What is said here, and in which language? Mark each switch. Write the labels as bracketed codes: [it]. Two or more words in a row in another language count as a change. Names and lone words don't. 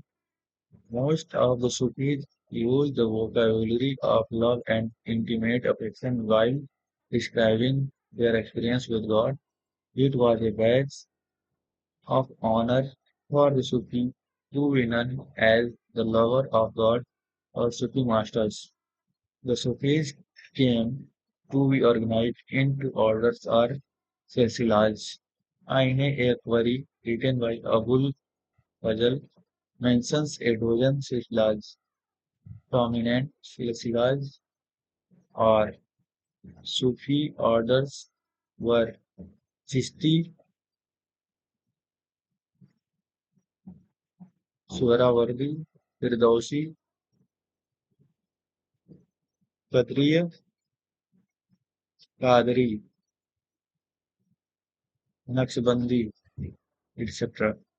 [en] Most of the Sufis use the vocabulary of love and intimate affection while describing their experience with God. It was a badge of honor for the Sufi to be known as the lover of God or Sufi masters. The Sufis came to be organized into orders or silsilas. Aine-e-Akbari, written by Abul Fazl, mentions a dozen silsilas. Prominent silsilas or Sufi orders were Chisti, Suhrawardi, Firdausi, Qadriya, Qadri, Naqshbandi, etc.